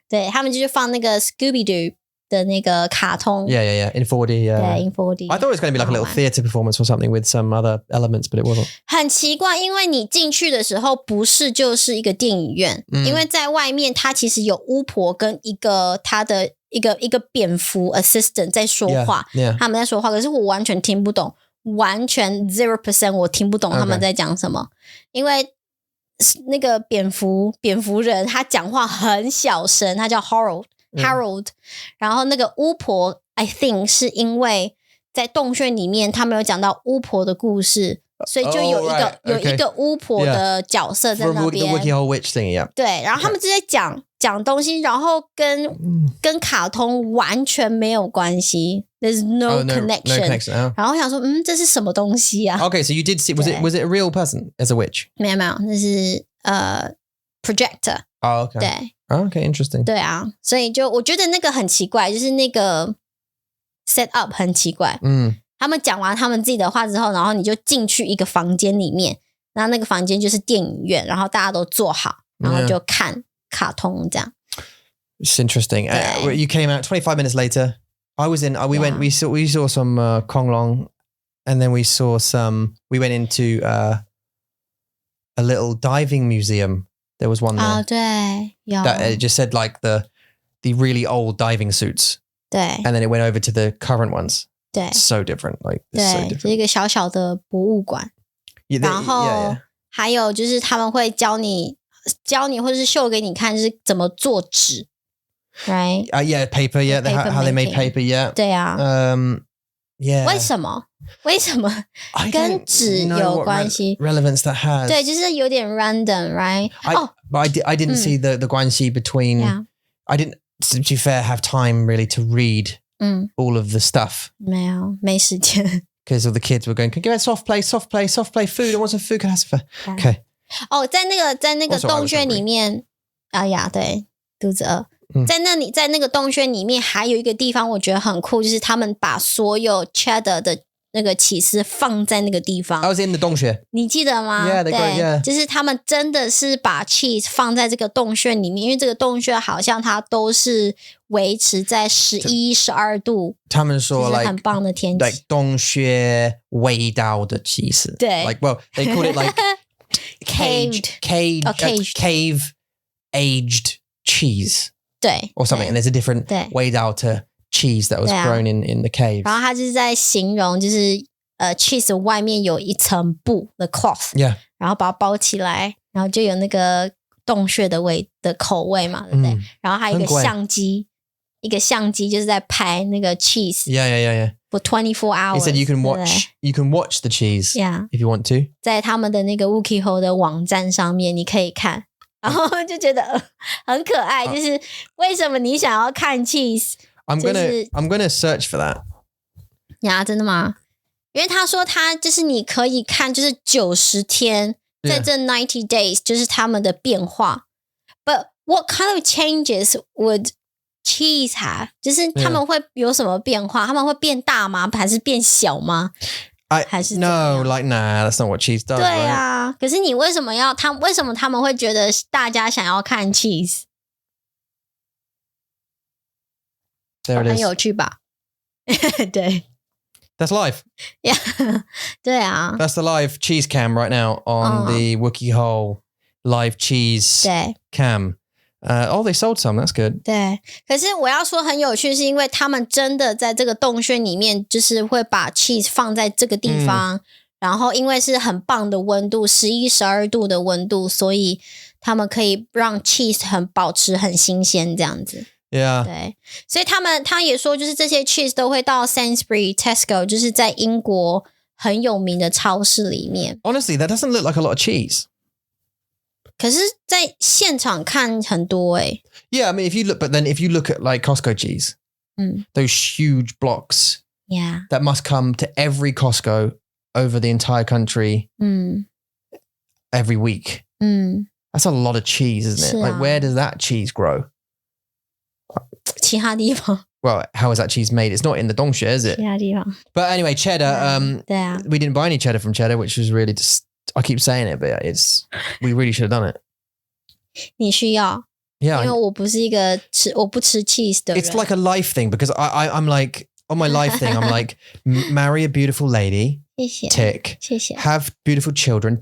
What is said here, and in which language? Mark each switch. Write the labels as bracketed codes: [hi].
[zh] 对，他们就是放那个 Scooby-Doo 的那个卡通。 [en] Yeah. In 4D. Yeah. [zh] 对 [en] in 4D. I thought it was going to be like a little theatre performance or something with some other elements, but it wasn't. [zh] 很奇怪，因为你进去的时候不是就是一个电影院，因为在外面它其实有巫婆跟一个他的一个蝙蝠 assistant 在说话， [en] Yeah. [zh] 他们在说话，可是我完全听不懂，完全 0% 我听不懂他们在讲什么，因为那个蝙蝠人他讲话很小声，他叫 Harold， 然后那个巫婆 [en] I think [zh] 是因为在洞穴里面他们有讲到巫婆的故事，所以就有一个巫婆的角色在那边。 [en] The Wookey Hole witch thing, yeah. [zh] 对，然后他们就在讲东西，然后跟卡通完全没有关系。 [en] There's no connection. No connection. [zh] 然后我想说，这是什么东西啊？ [en] Okay, so you did see, was it a real person as a witch? [zh] 没有，那是projector. [en] Oh, okay. [zh] 对 [en] Okay, interesting. [zh] 对啊，所以就我觉得那个很奇怪，就是那个 set up 很奇怪。他们讲完他们自己的话之后，然后你就进去一个房间里面，然后那个房间就是电影院，然后大家都坐好，然后就看卡通这样。 [en] It's interesting. You came out 25 minutes later. I was in. We saw some Konglong, and then we went into a little diving museum. There was one there. [zh] 对，有 [en] That it just said like the really old diving suits. [zh] 对 [en] And then it went over to the current ones. [zh] 对 [en] So different. Like it's so [zh] 对， [en] different. [zh] 是一个小小的博物馆。然后还有就是他们会教你或者是秀给你看，就是怎么做纸。 [en] Right? Yeah, paper. Yeah, how they made paper. Yeah. [zh] 对啊。 [en] Yeah. [zh] 为什么跟纸有关系 [en] relevance that has. [zh] 对，就是有点 random, [en] right? But I didn't see the 关系 between. Yeah. I didn't, to be fair, have time really to read all of the stuff. [zh] 没时间。 [en] Because all the kids were going, can you give it soft play, food. I want some food. Can I have some food? Okay. [zh] 在那个洞穴里面对，肚子饿。在那个洞穴里面还有一个地方我觉得很酷，就是他们把所有 Cheddar 的那个起司放在那个地方。 [en] I was in the 洞穴， [zh] 你记得吗？ [en] Yeah, [zh] 对，就是他们真的是把 cheese 放在这个洞穴里面，因为这个洞穴好像它都是维持在11、12度。 [en] 他们说 like [zh] 很棒的天气 like 洞穴味道的起司。对 [en] like well they called it like cave aged cheese. [zh] 对 [en] or something, and there's a different 味道to cheese that was grown in the cave. [zh] 然后他就是在形容，就是cheese 外面有一层布 [en] the cloth， yeah， [zh] 然后把它包起来，然后就有那个洞穴的口味嘛，对不对？然后还有一个相机就是在拍那个 cheese。 [en] Yeah. For 24 hours. He said you can watch the cheese. Yeah. If you want to. [zh] 在他们的那个 Wookey Hole 的网站上面，你可以看，然后就觉得很可爱。就是为什么你想要看 cheese？ [en] I'm gonna search for that. [zh] 呀，真的吗？因为他说他就是你可以看，就是90天，在这 [en] 90 days [zh] 就是他们的变化。 [en] But what kind of changes would cheese have？ [zh] 就是他们会有什么变化？他们会变大吗？还是变小吗？还是 [en] No, like nah, that's not what cheese does. [zh] 对啊，可是你为什么他们会觉得大家想要看 cheese？ [en] There it is. [zh] 很有趣吧？对。 [en] That's live. Yeah. [zh] 对啊。 [en] That's the live cheese cam right now on the Wookey Hole live cheese cam. They sold some. That's good. [zh] 对，可是我要说很有趣，是因为他们真的在这个洞穴里面，就是会把 cheese 放在这个地方，然后因为是很棒的温度，11、12度的温度，所以他们可以让 cheese 保持很新鲜这样子。 [en] Yeah. [zh] 对，所以他也说，就是这些 cheese 都会到 Sainsbury、Tesco， 就是在英国很有名的超市里面。 [en] Honestly, that doesn't look like a lot of cheese. [zh] 可是在现场看很多欸。 [en] Yeah, I mean, if you look at like Costco cheese, those huge blocks Yeah. that must come to every Costco over the entire country every week. That's a lot of cheese, isn't it? Like, where does that cheese grow? [zh] 其他地方。 [en] Well, how is that cheese made? It's not in the Dongshe, is it? [zh] 其他地方。 [en] But anyway, cheddar. [zh] 对啊。 [en] We didn't buy any cheddar from Cheddar, which was really just. I keep saying it, but we really should have done it. [zh] 你需要。 [en] Yeah. [zh] 因为我不是一个我不吃 cheese 的人。 [en] It's like a life thing because I'm like on my life thing. I'm like marry a beautiful lady. [zh] 谢谢。 [en] Tick. [zh] 谢谢。 [en] Have beautiful children.